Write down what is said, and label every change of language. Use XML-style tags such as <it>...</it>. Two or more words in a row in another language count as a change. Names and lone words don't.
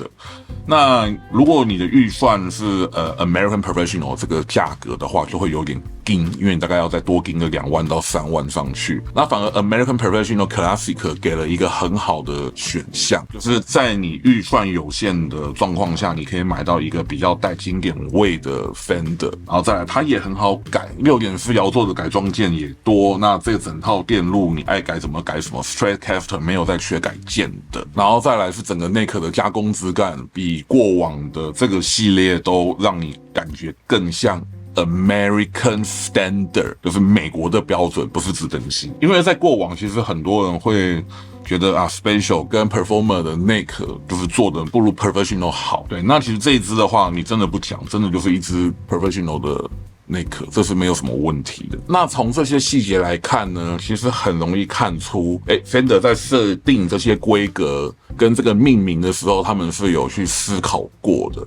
<zh>那如果你的預算是American Professional 這個價格的話，就會有點緊，因為你大概要再多緊個2萬到3萬上去。那反而 American Professional Classic 給了一個很好的選項，就是在你預算有限的狀況下，你可以買到一個比較帶經典味的 Fender，然後再來它也很好改，6.4搖座的改裝件也多。那這整套電路你愛改怎麼改什麼 ，Stratocaster 沒有再缺改件的。然後再來是整個內殼的加工質感比過往的這個系列都讓你感覺更像 American Standard， 就是美國的標準，不是指等級。因為在過往其實很多人會覺得 Special 跟 Performer 的內殼就是做的不如 Professional 好。對，那其實這一支的話，你真的不講，真的就是一支 Professional 的內殼，這是沒有什麼問題的。那從這些細節來看呢，其實很容易看出，Fender 在設定這些規格跟這個命名的時候，他們是有去思考過的。</zh>